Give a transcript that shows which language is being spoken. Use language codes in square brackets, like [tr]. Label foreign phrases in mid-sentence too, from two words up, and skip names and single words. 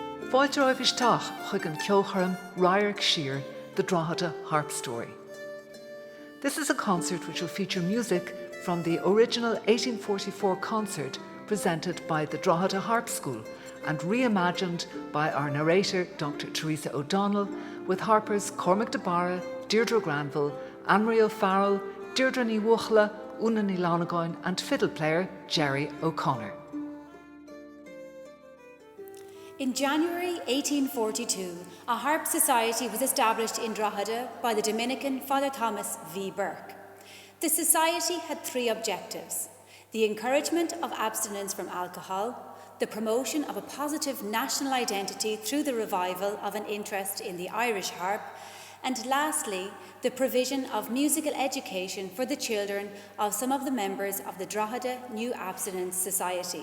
[ga] Fáilte roibh isteach chuig an ceolchoirm Radharc Siar, [en] the Drogheda Harp Story. This is a concert which will feature music from the original 1844 concert presented by the Drogheda Harp School and reimagined by our narrator, Dr. Teresa O'Donnell, with harpers Cormac de Barra, Deirdre Granville, Anne-Marie O'Farrell, Deirdre Ní Wuchla, Una Ní Lánagain and fiddle player Jerry O'Connor. In January 1842, a harp society was established in Drogheda by the Dominican Father Thomas V. Burke. The society had three objectives: the encouragement of abstinence from alcohol, the promotion of a positive national identity through the revival of an interest in the Irish harp, and lastly, the provision of musical education for the children of some of the members of the Drogheda New Abstinence Society.